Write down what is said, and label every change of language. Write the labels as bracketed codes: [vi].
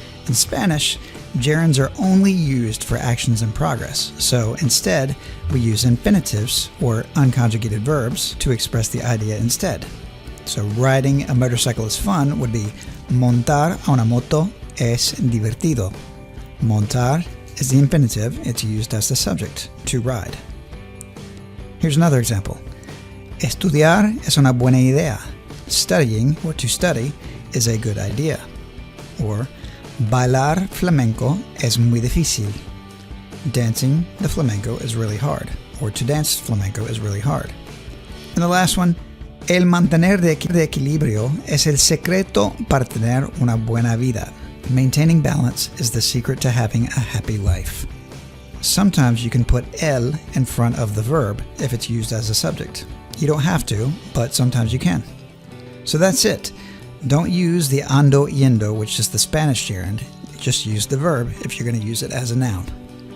[en] In Spanish, gerunds are only used for actions in progress, so instead we use infinitives, or unconjugated verbs, to express the idea instead. So riding a motorcycle is fun would be [es] montar a una moto es divertido. [en] Montar is the infinitive, it's used as the subject, to ride. Here's another example. [es] Estudiar es una buena idea. [en] Studying, or to study, is a good idea. [es] Or, bailar flamenco es muy difícil. [en] Dancing the flamenco is really hard. Or to dance flamenco is really hard. And the last one, [es] el mantener de equilibrio es el secreto para tener una buena vida. [en] Maintaining balance is the secret to having a happy life. Sometimes you can put el in front of the verb if it's used as a subject. You don't have to, but sometimes you can. So that's it. Don't use the ando yendo, which is the Spanish gerund. Just use the verb if you're going to use it as a noun.